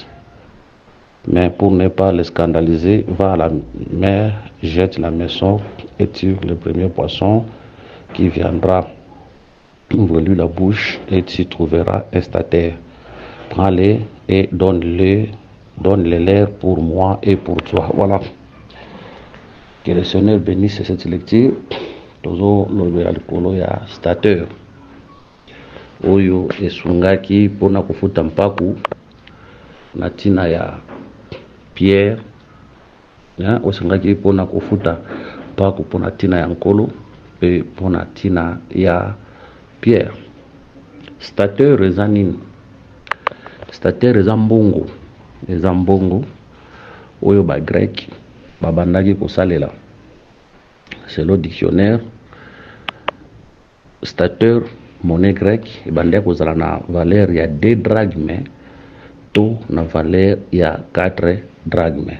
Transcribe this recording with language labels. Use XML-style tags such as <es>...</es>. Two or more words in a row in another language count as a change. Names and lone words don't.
<fr>Mais pour ne pas les scandaliser, va à la mer, jette la maison et tue le premier poisson qui viendra. Ouvre-lui la bouche et tu trouveras un statère. Prends-les et donne-les l'air pour moi et pour toi. Voilà. Que le Seigneur bénisse cette lecture.</fr> <ln>Tozo lobe alikolo ya stateur. Oyo esungaki pona kufuta mpaku na tina ya Pierre. Ya osungaki pona kufuta mpaku pona tina ya nkolo pe pona tina ya Pierre. Stateur eza nini? Stateur eza mbongo. Eza mbongo oyo ba grec babandaki kosalela.</ln> <fr>Selon le dictionnaire, stateur, monnaie grecque,</fr> <ln>ebandaki kozala na valeur ya 2 drachmes to na valeur ya 4 drachmes.</ln>